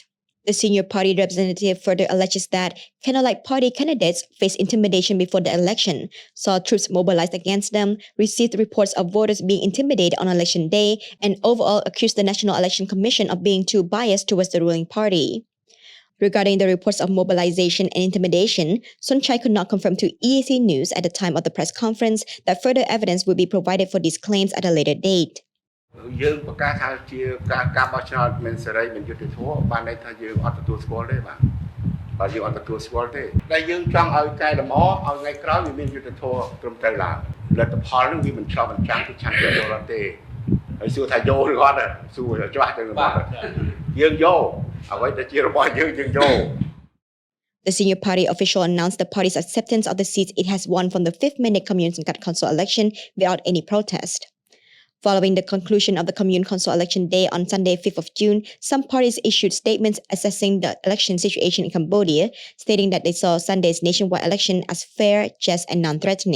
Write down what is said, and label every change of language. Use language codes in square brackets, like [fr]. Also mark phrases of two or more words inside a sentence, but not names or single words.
[en] The senior party representative further alleges that Candlelight Party candidates faced intimidation before the election, saw troops mobilized against them, received reports of voters being intimidated on election day, and overall accused the National Election Commission of being too biased towards the ruling party. Regarding the reports of mobilization and intimidation, Son Chai could not confirm to EAC News at the time of the press conference that further evidence would be provided for these claims at a later date. [km] យើងប្រកាសថាជាការបោះឆ្នោតមិនសេរីមិនយុត្តិធម៌បានន័យថាយើងអត់ទទួលស្គាល់ទេបាទបើយើងអត់ទទួលស្គាល់ទេតែយើងចង់ឲ្យកែលម្អឲ្យថ្ងៃក្រោយវាមានយុត្តិធម៌ត្រឹមត្រូវឡើងលទ្ធផលនឹងវាមិនឆ្លុះបញ្ចាំងពីឆន្ទៈរដ្ឋទេហើយសួរថាយកឬអត់សួរច្បាស់ទៅបាទយើងយកអ្វីដែលជារបស់យើងយក [en] The senior party official announced the party's acceptance of the seats it has won from the 5th mandate Commune Sangkat Council election without any protest. Following the conclusion of the Commune Council election day on Sunday, 5th of June, some parties issued statements assessing the election situation in Cambodia, stating that they saw Sunday's nationwide election as fair, just, and non-threatening.